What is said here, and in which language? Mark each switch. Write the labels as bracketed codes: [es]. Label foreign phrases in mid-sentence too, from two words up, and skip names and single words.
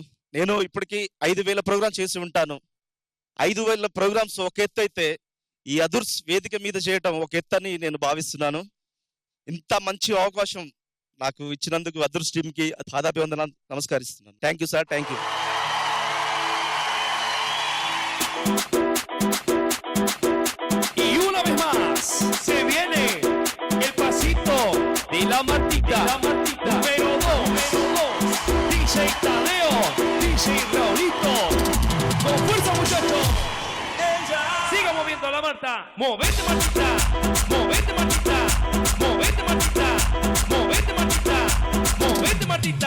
[te] నేను ఇప్పటికీ 5,000 ప్రోగ్రామ్ చేసి ఉంటాను. 5,000 ప్రోగ్రామ్స్ ఒక ఎత్తు అయితే ఈ అదుర్స్ వేదిక మీద చేయటం ఒక ఎత్తు అని నేను భావిస్తున్నాను. ఇంత మంచి అవకాశం నాకు ఇచ్చినందుకు అదుర్స్ టీంకి పాదాభివందనాలు నమస్కరిస్తున్నాను. [en] Thank you sir, thank you. [es] Y una vez más se viene el pasito de la Martita, número 2, DJ Tadeo, DJ Raulito, con fuerza muchachos, siga moviendo la Marta, movete Martita, movete Martita, movete Martita, movete Martita, movete Martita.